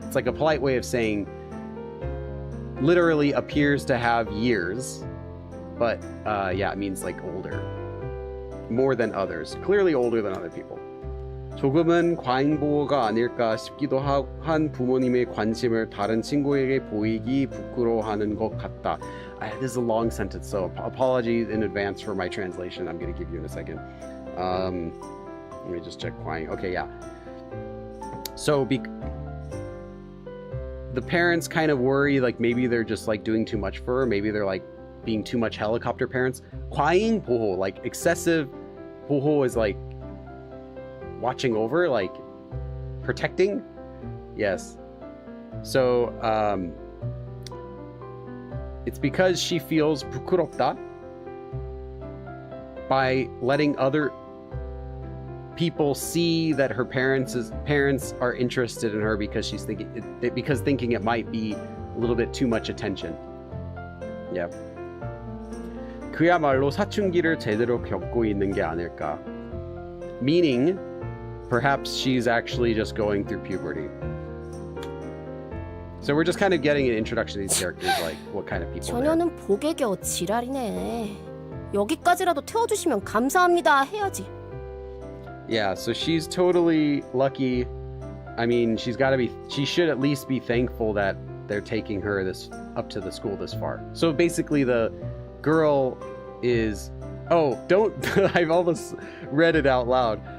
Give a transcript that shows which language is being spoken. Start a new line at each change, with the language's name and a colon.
English: It's like a polite way of saying literally appears to have years, but yeah, it means like older, more than others, clearly older than other people.
Korean: 조금은 과잉보호가 아닐까 싶기도 한 부모님의 관심을 다른 친구에게 보이기 부끄러워하는 것 같다.
English: This is a long sentence, so apologies in advance for my translation. I'm going to give you in a second. Let me just check 과잉. Okay, yeah. So the parents kind of worry, like maybe they're just like doing too much for her. Maybe they're like being too much helicopter parents. 과잉보호, like excessive 보호 is like watching over, like protecting. Yes. So it's because she feels 부끄럽다 by letting other people see that her parents are interested in her, because thinking it might be a little bit too much attention. Yeah.
Korean: 그야말로 사춘기를 제대로 겪고 있는 게 아닐까.
English: Meaning, perhaps she's actually just going through puberty. So we're just kind of getting an introduction to these characters, like what kind of people they are.
Korean: 저녀는 복에 겨워 지랄이네. 여기까지라도 태워주시면 감사합니다 해야지.
English: Yeah, so she's totally lucky. I mean, she should at least be thankful that they're taking her up to the school this far. So basically the girl is, I've almost read it out loud.